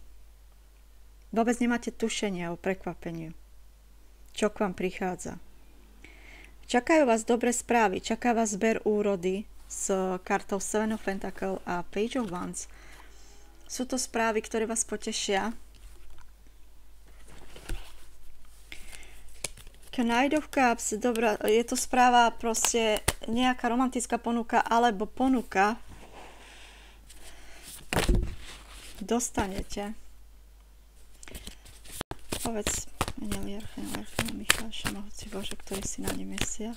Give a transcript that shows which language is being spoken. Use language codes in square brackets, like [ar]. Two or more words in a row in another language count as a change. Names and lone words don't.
[sk] Vôbec nemáte tušenie o prekvapeniu, čo k vám prichádza. Čakajú vás dobré správy, čaká vás zber úrody s kartou Seven of Pentacles a Page of Wands. Sú to správy, ktoré vás potešia. Knight of Cups, dobrá, je to správa, proste nejaká romantická ponuka alebo ponuka dostanete. Povedz, Milý Archaniel Michael, Všemohúci Bože, ktorý si na nebesiach.